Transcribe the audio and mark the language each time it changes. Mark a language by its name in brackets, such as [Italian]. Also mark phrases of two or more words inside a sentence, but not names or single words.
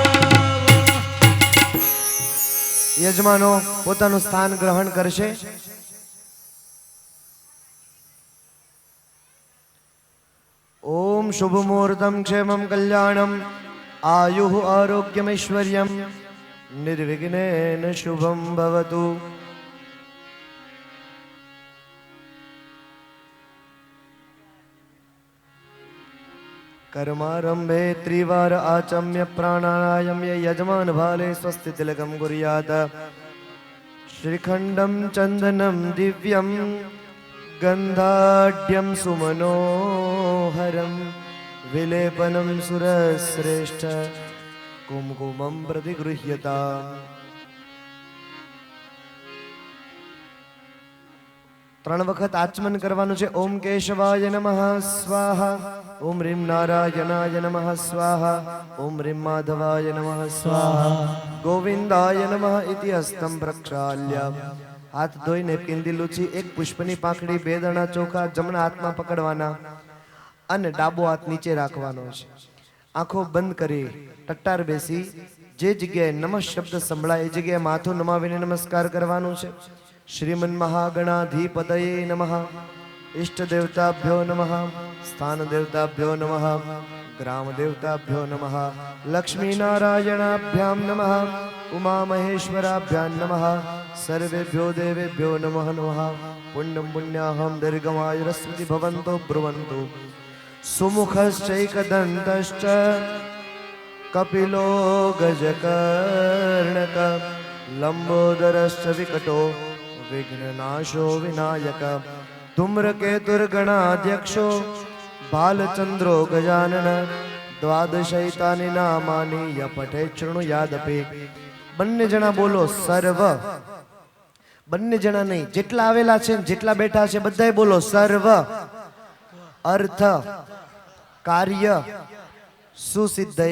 [Gujarati] યજમાનો પોતાનું સ્થાન ગ્રહણ કરશે. [Sanskrit] ओम शुभ मुहूर्तम क्षेमम कल्याणम आयुः आरोग्यमैश्वर्यम निर्विघ्नेन शुभम भवतु. कर्मारंभे त्रिवार आचम्य प्राणायाम्य यजमान भाले स्वस्ति तिलकं कुर्यात्. श्रीखंडं चंदनं दिव्यं गंधाढ्यं सुमनोहरं विलेपनं सुरश्रेष्ठ कुमकुमं प्रतिगृह्यताम्. [Gujarati] ત્રણ વખત આચમન કરવાનું છે. [Sanskrit] ओम केशवाय नमः स्वाहा, ओम रीम नारायणाय नमः स्वाहा, ओम रीम माधवाय नमः स्वाहा, गोविंदाय नमः इति हस्तम प्रक्षाल्य. [Gujarati] હાથ ધોઈને પિંદી લૂછી એક પુષ્પની પાંખડી, બે દાણા ચોખા જમણા હાથમાં પકડવાના અને ડાબો હાથ નીચે રાખવાનો છે. આંખો બંધ કરી ટટ્ટાર બેસી જે જગ્યાએ નમઃ શબ્દ સંભળાય એ જગ્યાએ માથું નમાવીને નમસ્કાર કરવાનું છે. [Sanskrit] श्रीमन् महागणाधिपतये नमः. इष्ट देवताभ्यो नमः. स्थान देवताभ्यो नमः. ग्राम देवताभ्यो नमः. लक्ष्मी नारायणाभ्यां नमः. उमा महेश्वराभ्यां नमः. सर्वेभ्यो देवेभ्यो नमः नमः. पुण्यं पुण्याहं दीर्घमायुरस्मृति भवन्तो ब्रुवन्तु. सुमुखश्चैकदन्तश्च कपिलो गजकर्णक लंबोदरश्च विकटो विघ्ननाशो विनायक धूम्रकेतुर्गणाध्यक्षो भालचंद्रो गजानन द्वादशैतानी नामानी यपठे शृणुयादपे. [Gujarati] બંને જણા બોલો સર્વ. બંને જણા નહીં, જેટલા આવેલા છે ને જેટલા બેઠા છે બધાય બોલો [Sanskrit] सर्व अर्थ कार्य सुसिद्धये.